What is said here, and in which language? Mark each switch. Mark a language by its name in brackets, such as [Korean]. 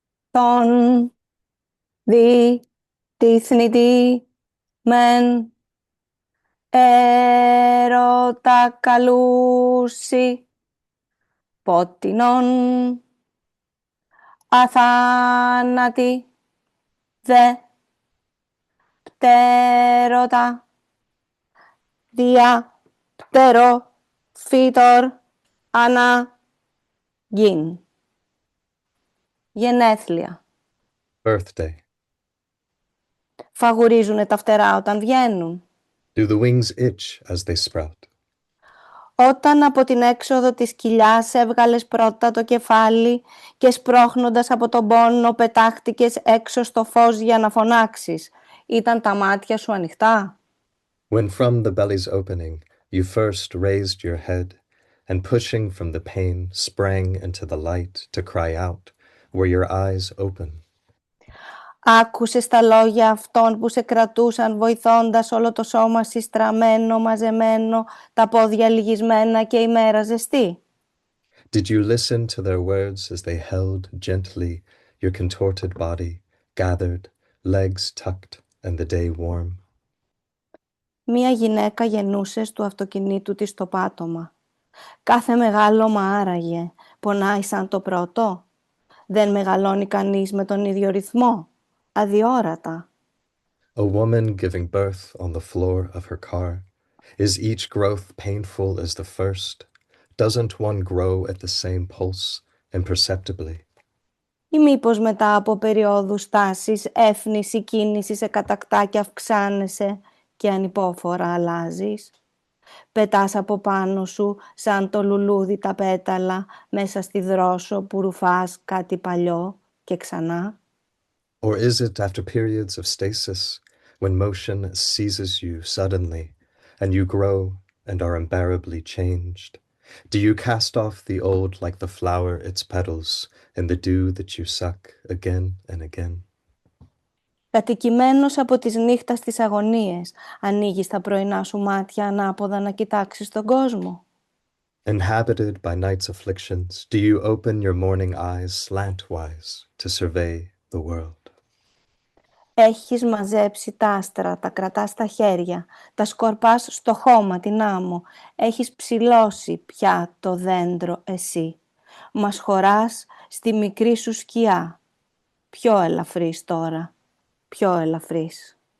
[Greek] Τον δι τυθνητή μεν έρωτα καλούσι πότινον αθάνατη δε πτέρωτα δια πτερό φύτορ ανά γιν. Γενέθλια. [English] Birthday. [Greek] Φαγουρίζουνε τα φτερά όταν βγαίνουν. [English] Do the wings itch as they sprout? [Greek] Όταν από την έξοδο της κοιλιάς έβγαλες πρώτα το κεφάλι και σπρώχνοντας από τον πόνο πετάχτηκες έξω στο φως για να φωνάξεις, ήταν τα μάτια σου ανοιχτά? [English] When from the belly's opening you first raised your head and pushing from the pain sprang into the light to cry out, were your eyes open? [Greek] Άκουσες τα λόγια αυτών που σε κρατούσαν βοηθώντας όλο το σώμα συστραμμένο, μαζεμένο, τα πόδια λυγισμένα και η μέρα ζεστή? [English] Did you listen to their words as they held gently your contorted body, gathered, legs tucked, and the day warm? [Greek] Μία γυναίκα γεννούσε του αυτοκινήτου της το πάτωμα. Κάθε μεγάλωμα άραγε, πονάει σαν το πρώτο. Δεν μεγαλώνει κανείς με τον ίδιο ρυθμό, αδιόρατα. [English] A woman giving birth on the floor of her car. Is each growth painful as the first? Doesn't one grow at the same pulse, imperceptibly? [Greek] Ή μήπως μετά από περιόδους τάσης, έφνηση, κίνηση σε κατακτά και αυξάνεσαι και ανυπόφορα αλλάζεις? Πετάς από πάνω σου σαν το λουλούδι τα πέταλα μέσα στη δρόσο που ρουφάς κάτι παλιό και ξανά? [English] Or is it after periods of stasis, when motion seizes you suddenly, and you grow and are unbearably changed? Do you cast off the old like the flower its petals in the dew that you suck again and again? [Greek] Κατοικημένος από τις νύχτας τις αγωνίες, ανοίγεις τα πρωινά σου μάτια ανάποδα να κοιτάξεις τον κόσμο? [English] Inhabited by night's afflictions, do you open your morning eyes slantwise to survey the world? [Greek] Έχεις μαζέψει τα άστρα, τα κρατάς στα χέρια, τα σκορπάς στο χώμα την άμμο. Έχεις ψηλώσει πια το δέντρο εσύ. Μας χωράς στη μικρή σου σκιά. Πιο ελαφρύς τώρα, πιο ελαφρύς.